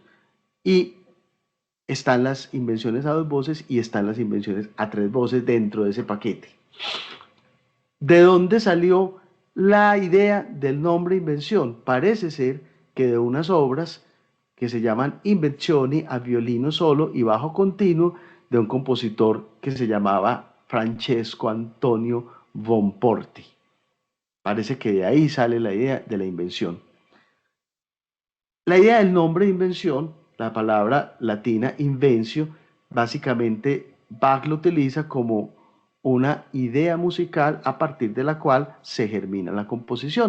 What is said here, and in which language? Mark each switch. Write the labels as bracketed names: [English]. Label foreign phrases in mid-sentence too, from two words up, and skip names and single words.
[Spanish] Y están las invenciones a dos voces y están las invenciones a tres voces dentro de ese paquete. ¿De dónde salió la idea del nombre invención? Parece ser que de unas obras que se llaman Invenzioni a violino solo y bajo continuo de un compositor que se llamaba Francesco Antonio Bonporti. Parece que de ahí sale la idea de la invención. La idea del nombre de invención, la palabra latina invencio, básicamente Bach lo utiliza como una idea musical a partir de la cual se germina la composición.